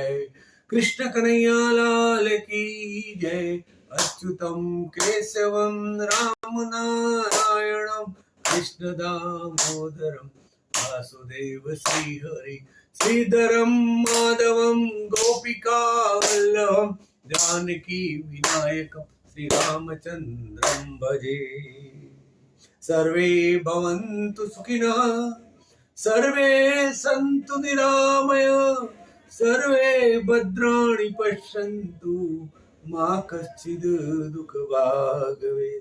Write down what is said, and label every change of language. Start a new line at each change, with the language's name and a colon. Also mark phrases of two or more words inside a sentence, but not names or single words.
Hindi: कृष्ण कन्हैया लाल की जय.
Sanskrit: अच्युतम केशवम राम नारायणम कृष्ण दामोदरम वासुदेव श्री हरि श्रीधरम माधवम गोपिका वल्लभम जानकी विनायकम श्री रामचंद्रम भजे. सर्वे भवन्तु सुखिनः, सर्वे सन्तु निरामय, सर्वे भद्राणि पश्यन्तु मा कश्चिद् दुःख भाग् भवेत्.